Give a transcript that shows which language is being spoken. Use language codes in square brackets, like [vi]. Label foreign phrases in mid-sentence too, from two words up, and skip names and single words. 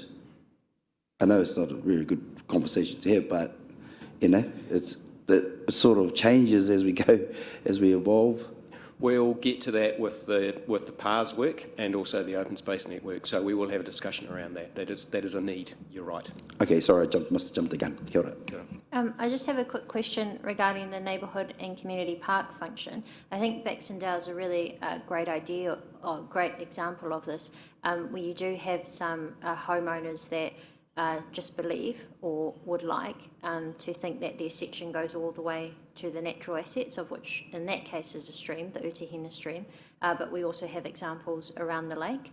[en] I know it's not a really good conversation to have, but, it sort of changes as we go, as we evolve. We'll get to that with the PARS work and also the Open Space Network, so we will have a discussion around that. That is a need, you're right. Okay, sorry, must have jumped the gun. [mi] Kia ora. [en] I just have a quick question regarding the neighbourhood and community park function. I think Baxendale is a really great idea, or great example of this, where you do have some homeowners that just believe or would like to think that their section goes all the way to the natural assets, of which in that case is a stream, the Utahina stream, but we also have examples around the lake.